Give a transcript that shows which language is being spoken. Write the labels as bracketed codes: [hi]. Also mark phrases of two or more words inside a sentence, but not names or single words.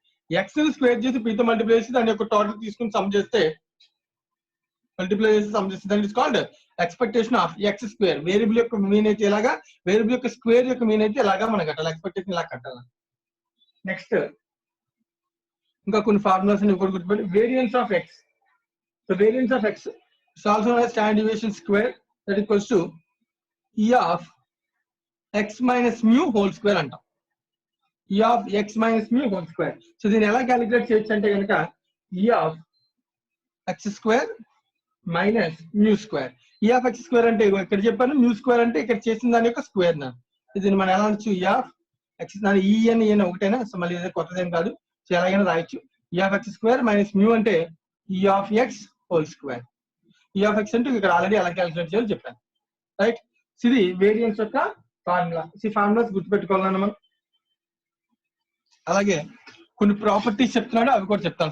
[te] x ని స్క్వేర్ చేసి p తో మల్టిప్లై చేసి దాని యొక్క టోటల్ తీసుకుని సమ్ చేస్తే దాని [en] is called expectation of x square. [te] వేరియబుల్ యొక్క మీన్ అయితే ఇలాగా, వేరియబుల్ యొక్క స్క్వేర్ యొక్క మీన్ అయితే ఇలాగా మనం కట్టాలి, ఎక్స్పెక్టేషన్ ఇలా కట్టాలి. నెక్స్ట్ ఇంకా కొన్ని ఫార్ములాస్ ఇంకోటి గుర్తుపెట్టి [en] variance of x. so variance of x is also known as standard deviation square that equals to e of x minus mu whole square అంటాం. e of x minus mu whole square. [te] సో దీన్ని ఎలా క్యాలిక్యులేట్ చేయొచ్చు అంటే కనుక [en] e of x square minus mu square. e of x square [te] అంటే ఇక్కడ చెప్పాను, [en] mu square [te] అంటే ఇక్కడ చేసిన దాని యొక్క స్క్వేర్ నా. దీన్ని మనం ఎలా అనొచ్చు? [en] e of x [te] ఈ అని ఒకటేనా, సో మళ్ళీ కొత్తదేం కాదు, సో ఎలాగైనా రాయొచ్చు. [en] e of x square minus mu అంటే e of x whole square. e of x [te] అంటే ఇక్కడ ఆల్రెడీ ఎలా క్యాలిక్యులేట్ చేయాలో చెప్పాను. రైట్? ఇది వేరియన్స్ యొక్క ఫార్ములా. ఈ ఫార్ములాస్ గుర్తుపెట్టుకోవాలన్నా మనం. అలాగే కొన్ని ప్రాపర్టీస్ చెప్తున్నాడు, అవి కూడా చెప్తాను.